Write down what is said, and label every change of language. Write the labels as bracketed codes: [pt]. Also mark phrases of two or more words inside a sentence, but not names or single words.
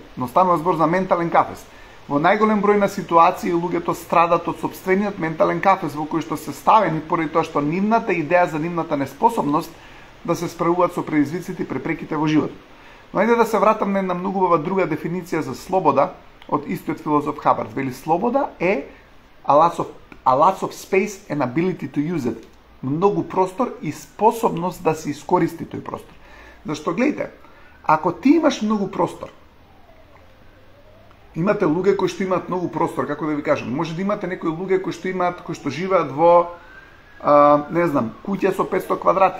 [mk] Но станува збор за ментален кафес. Во најголем број на ситуации луѓето страдат од сопствениот ментален кафес во кој што се ставени поради тоа што нивната идеја за нивната неспособност да се справуваат со предизвиците и препреките во животот. Но ајде да се вратам на една многу убава друга дефиниција за слобода од истиот филозоф Хабард. Вели слобода е [en] a lots of space and ability to use it. [mk] Многу простор и способност да се искористи тој простор. Зашто гледате, ако ти имаш многу простор, имате луѓе кои што имаат многу простор, како да ви кажам, може да имате некои луѓе кои што живеат во не знам, куќа со 500 квадрати.